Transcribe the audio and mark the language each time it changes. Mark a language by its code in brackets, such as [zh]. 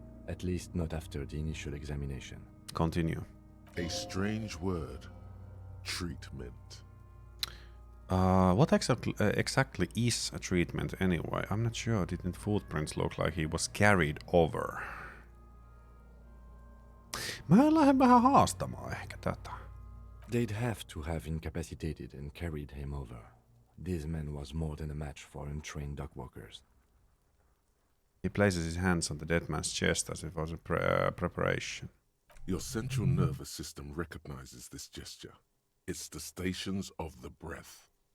[en] At least not after the initial examination. Continue. A strange word. Treatment. What exactly is a treatment anyway? I'm not sure. Didn't footprints look like he was carried over? [fi] Mä lähden vähän haastamaan ehkä tätä. [en] They'd have to have incapacitated and carried him over. This man was more than a match for untrained dogwalkers. He places his hands on the dead man's chest as if it was a preparation. Your central nervous system recognizes this gesture. It's the stations of the breath.